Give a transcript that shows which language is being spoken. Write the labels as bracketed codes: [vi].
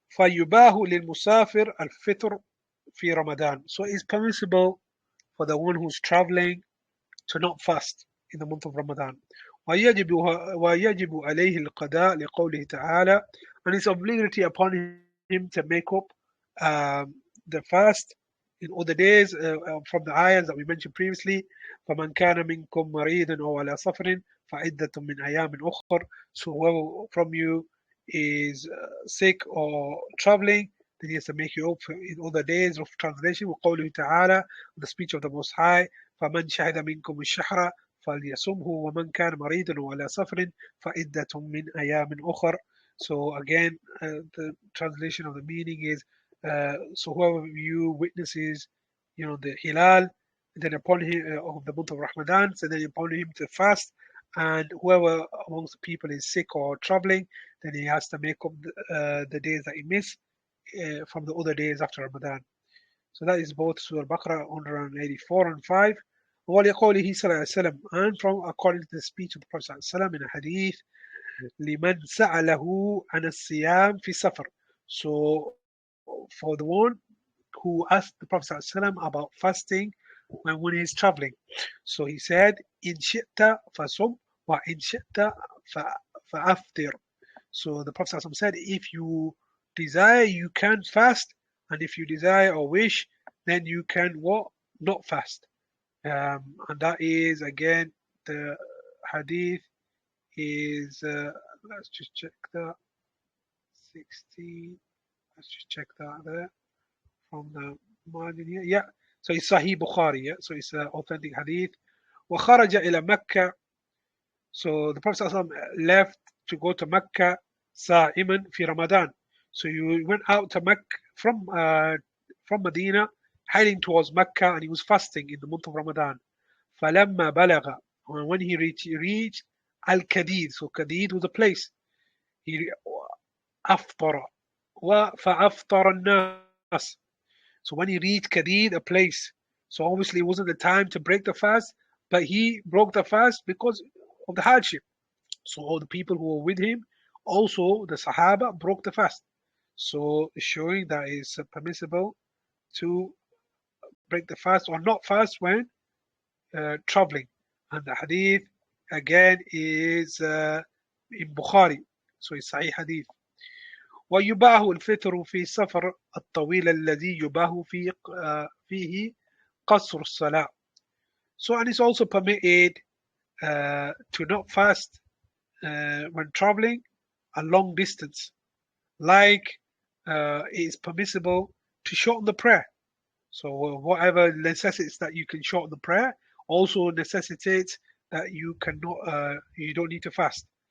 [ar] فيباه للمسافر الفطر في رمضان. [en] So it's permissible for the one who's traveling to not fast in the month of Ramadan. [ar] ويجب عليه القضاء لقوله تعالى, [en] and it's obligatory upon him to make up the fast in all the days from the ayahs that we mentioned previously. [ar] فمن كان منكم مريضا أو على سفر فعدة من أيام أخر. [en] So whoever from you is sick or traveling, then he has to make you up in all the days of translation. [ar] وقوله تعالى, [en] the speech of the Most High, [ar] فمن شهد منكم الشهر فليصمه ومن كان مريضا وعلى سفر فعدة من أيام أخر. [en] So again, the translation of the meaning is, so whoever you witnesses, the hilal, then upon him of the month of Ramadan, so then upon him to fast, and whoever amongst the people is sick or traveling, then he has to make up the days that he missed from the other days after Ramadan. So that is both Surah Baqarah 184 and 5. [ar] وَلِقَوْلِهِ صلى الله عليه وسلم, [en] and from according to the speech of the Prophet [ar] صلى الله عليه وسلم [en] in a hadith, [ar] لمن سأله عن الصيام في سفر. [en] So for the one who asked the Prophet صلى الله عليه وسلم about fasting when he's traveling. So he said, [ar] إن شئت فصم وإن شئت فأفطر. [en] So the Prophet صلى الله عليه وسلم said, if you desire, you can fast, and if you desire or wish, then you can what? Not fast. And that is again the hadith is let's just check that 16. Let's just check that there from the margin here. Yeah, so it's Sahih Bukhari. Yeah, so it's an authentic hadith. [ar] وخرج إلى مكة. [en] So the Prophet ﷺ left to go to Mecca [ar] صائما في [en] Ramadan. So you went out to Mecca from Medina, heading towards Mecca, and he was fasting in the month of Ramadan. [ar] فلما بلغ, [en] when he reached Al-Kadid. So Kadid was a place. [ar] He أفطر فأفطر الناس. [en] So when he reached Kadid, a place, so obviously it wasn't the time to break the fast, but he broke the fast because of the hardship. So all the people who were with him, also the Sahaba, broke the fast. So showing that it's permissible to break the fast or not fast when traveling. And the hadith again is in Bukhari. So it's Sahih hadith. [ar] ويباه الفطر في السفر الطويل الذي يباه فيه قصر الصلاة. [en] So and it's also permitted to not fast when traveling a long distance, like it is permissible to shorten the prayer. So whatever necessitates that you can shorten the prayer also necessitates that you don't need to fast.